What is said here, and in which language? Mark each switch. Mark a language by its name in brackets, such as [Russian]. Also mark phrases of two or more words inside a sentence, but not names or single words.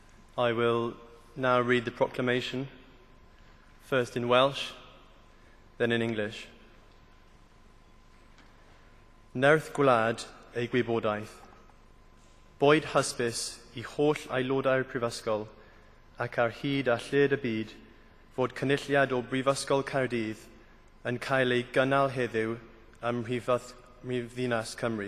[English] I will now read the proclamation, first in Welsh, then in English. [Welsh] Nerth gwlad ei gwybodaeth. Boed hysbys I holl aelodau'r Prifysgol ac ar hyd a lled y byd fod cynulliad o Brifysgol Cardydd yn cael ei gynnal heddiw ym Mhrifddinas Cymru.